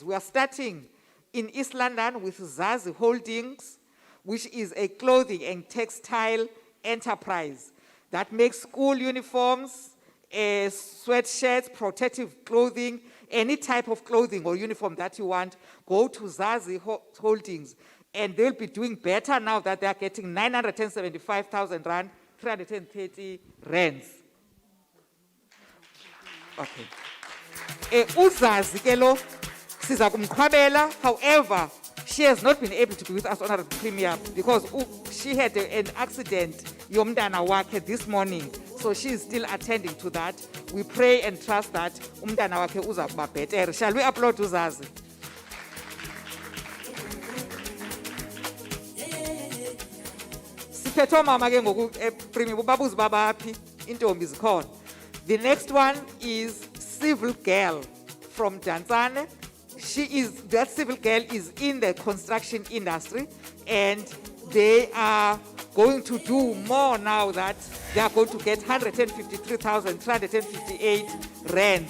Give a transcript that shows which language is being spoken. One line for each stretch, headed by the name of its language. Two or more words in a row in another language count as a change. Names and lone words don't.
English: We are starting in East London with Zazi Holdings, which is a clothing and textile enterprise that makes school uniforms, sweatshirts, protective clothing, any type of clothing or uniform that you want. Go to Zazi Holdings, and they'll be doing better now that they are getting 975,000 rand, 330 rands. Okay.
Xhosa: Uzazi ke lo siza kumqhwabela.
English: However, she has not been able to be with us on our premier because she had an accident
Xhosa: yomntana wakhe
English: this morning, so she is still attending to that. We pray and trust that
Xhosa: umntana wakhe uza kuba
English: better. Shall we applaud Uzazi?
Xhosa: Siphethe mama ke ngoku premier babuzi babaphi intombi zikhona.
English: The next one is Civil Girl from Dantsane. That civil girl is in the construction industry, and they are going to do more now that they are going to get 153,358 rands.